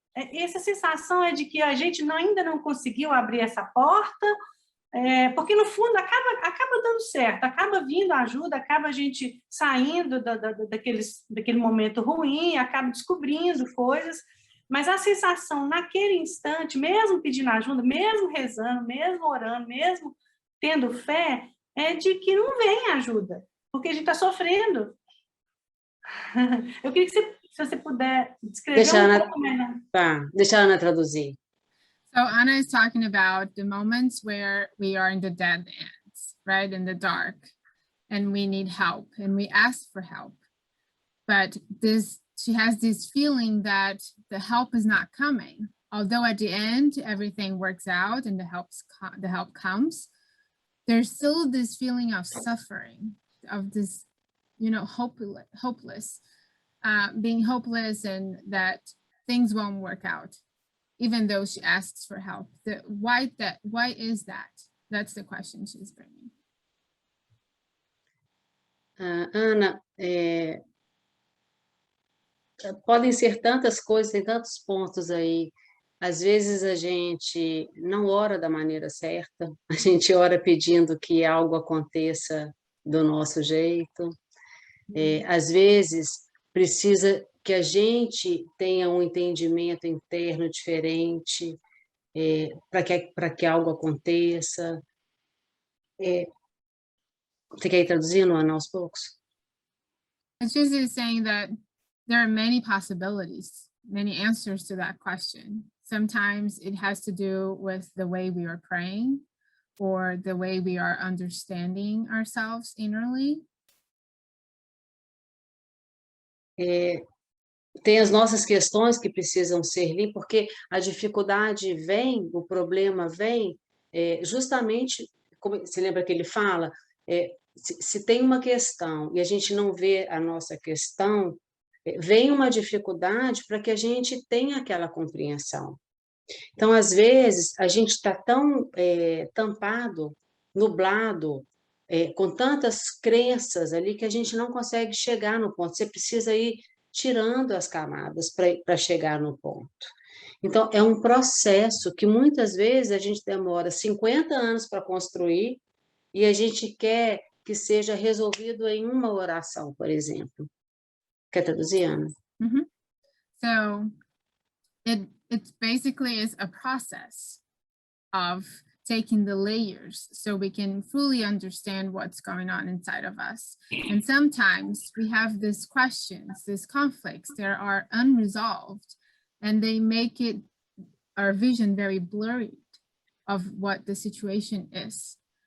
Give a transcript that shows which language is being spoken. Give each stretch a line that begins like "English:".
Portuguese: Essa sensação é de que a gente ainda não conseguiu abrir essa porta, porque no fundo acaba dando certo, acaba vindo ajuda, acaba a gente saindo daquele momento ruim, acaba descobrindo coisas, mas a sensação naquele instante, mesmo pedindo ajuda, mesmo rezando, mesmo orando, mesmo tendo fé, é de que não vem ajuda, porque a gente está sofrendo. Eu queria que se você puder descrever pouco melhor. Tá, deixa a Ana traduzir.
English: So Anna is talking about the moments where we are in the dead ends, right, in the dark, and we need help, and we ask for help. But she has this feeling that the help is not coming. Although at the end, everything works out and the help comes, there's still this feeling of suffering, of this, hopeless, being hopeless, and that things won't work out, even though she asks for help. Why is that? That's the question she's bringing.
Portuguese: Ana, podem ser tantas coisas, tem tantos pontos aí. Às vezes a gente não ora da maneira certa, a gente ora pedindo que algo aconteça do nosso jeito. Às vezes precisa que a gente tenha um entendimento interno diferente para que algo aconteça. Você quer ir traduzindo, Ana, aos poucos?
English: It's just saying that there are many possibilities, many answers to that question. Sometimes it has to do with the way we are praying or the way we are understanding ourselves innerly.
Portuguese: Tem as nossas questões que precisam ser limpas, porque a dificuldade vem, o problema vem, justamente, como você lembra que ele fala, se tem uma questão e a gente não vê a nossa questão, vem uma dificuldade para que a gente tenha aquela compreensão. Então, às vezes, a gente está tão tampado, nublado, com tantas crenças ali que a gente não consegue chegar no ponto. Você precisa ir tirando as camadas para chegar no ponto. Então, é um processo que muitas vezes a gente demora 50 anos para construir e a gente quer que seja resolvido em uma oração, por exemplo. Quer traduzir, Ana? Mm-hmm.
English: So it basically is a process of taking the layers so we can fully understand what's going on inside of us. And sometimes we have these questions, these conflicts that are unresolved, and they make it our vision very blurry of what the situation is.